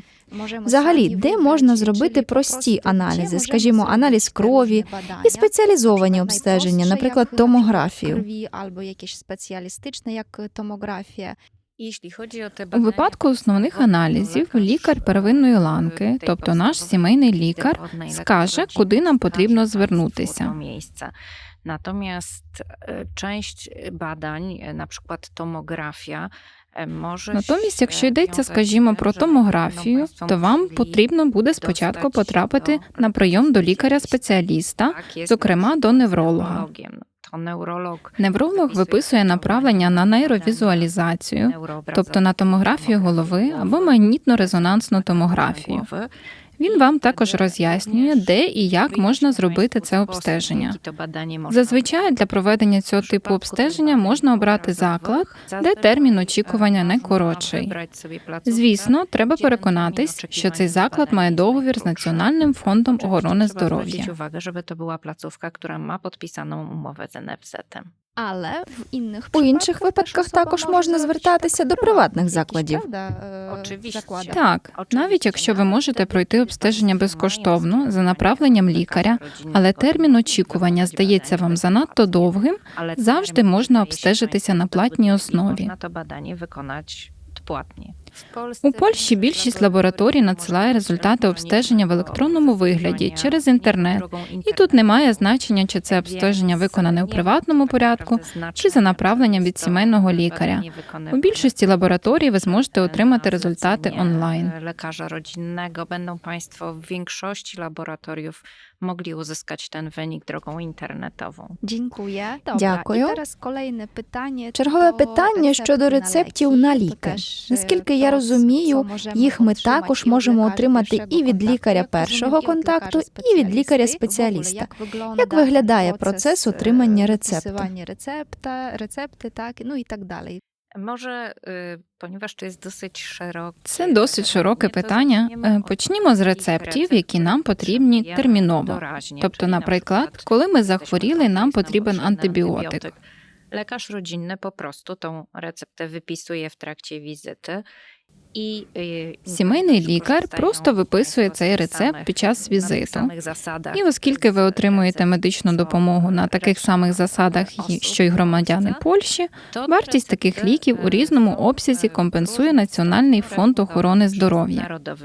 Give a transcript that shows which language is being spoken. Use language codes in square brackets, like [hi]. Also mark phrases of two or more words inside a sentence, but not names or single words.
[uk] Взагалі, де можна зробити прості аналізи, скажімо, аналіз крові і спеціалізовані обстеження, наприклад, томографію? Або якесь спеціалістичне, як томографія. У випадку основних аналізів лікар первинної ланки, тобто наш сімейний лікар, скаже, куди нам потрібно звернутися. [pl] Natomiast część badań, na przykład tomografia, [uk] Натомість, якщо йдеться, скажімо, про томографію, то вам потрібно буде спочатку потрапити на прийом до лікаря-спеціаліста, зокрема до невролога. Невролог виписує направлення на нейровізуалізацію, тобто на томографію голови або магнітно-резонансну томографію. Він вам також роз'яснює, де і як можна зробити це обстеження. Зазвичай для проведення цього типу обстеження можна обрати заклад, де термін очікування не коротший. Звісно, треба переконатись, що цей заклад має договір з Національним фондом охорони здоров'я. [pl] Żeby to była placówka, która ma podpisaną umowę z NFZ-em. [uk] Але У інших випадках також можна звертатися до приватних закладів. Так, навіть якщо ви можете пройти обстеження безкоштовно за направленням лікаря, але термін очікування здається вам занадто довгим, завжди можна обстежитися на платній основі. У Польщі більшість лабораторій надсилає результати обстеження в електронному вигляді через інтернет, і тут немає значення, чи це обстеження виконане у приватному порядку, чи за направленням від сімейного лікаря. У більшості лабораторій ви зможете отримати результати онлайн. [pl] Lekarza rodzinnego będą Państwo w większości laboratoriów mogli uzyskać ten wynik drogą internetową. [uk] Дякую. питання. Чергове питання щодо рецептів на ліки. Наскільки я розумію, їх ми також можемо отримати і від лікаря першого контакту, і від лікаря-спеціаліста. Як виглядає процес отримання рецепту? Рецепти, так, ну і так далі. [pl] Może, ponieważ to jest dosyć szerokie... [uk] Це досить широке питання. Почнімо з рецептів, які нам потрібні терміново. Тобто, наприклад, коли ми захворіли, нам потрібен антибіотик. [pl] Lekarz rodzinny po prostu tą receptę wypisuje w trakcie wizyty [uk] Сімейний лікар просто виписує цей рецепт під час візиту. І оскільки ви отримуєте медичну допомогу на таких самих засадах, що й громадяни Польщі, вартість таких ліків у різному обсязі компенсує Національний фонд охорони здоров'я.